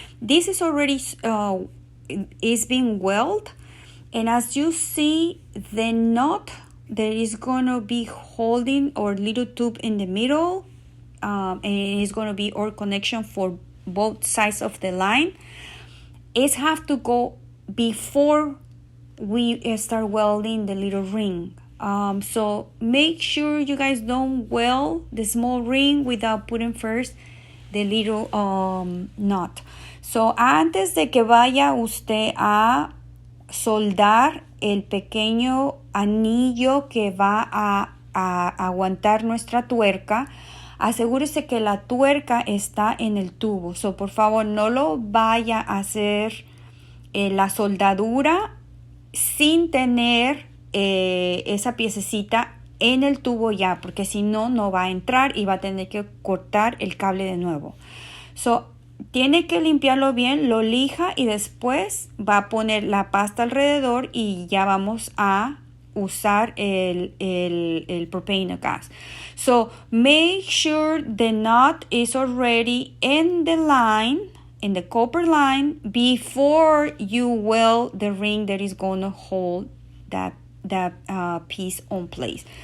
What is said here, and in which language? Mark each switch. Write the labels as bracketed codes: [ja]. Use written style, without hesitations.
[en] This is already is being welded, and as you see, the knot that is going to be holding our little tube in the middle, and it's going to be our connection for both sides of the line, is have to go before we start welding the little ring. So make sure you guys don't weld the small ring without putting first the little knot. [es] So antes de que vaya usted a soldar el pequeño anillo que va a aguantar nuestra tuerca, asegúrese que la tuerca está en el tubo. So, por favor, no lo vaya a hacer la soldadura sin tener esa piececita en el tubo ya, porque si no, no va a entrar y va a tener que cortar el cable de nuevo. So, tiene que limpiarlo bien, lo lija y después va a poner la pasta alrededor y ya vamos a usar el propane gas. [en] So, make sure the nut is already in the line, in the copper line, before you weld the ring that is going to hold that piece on place.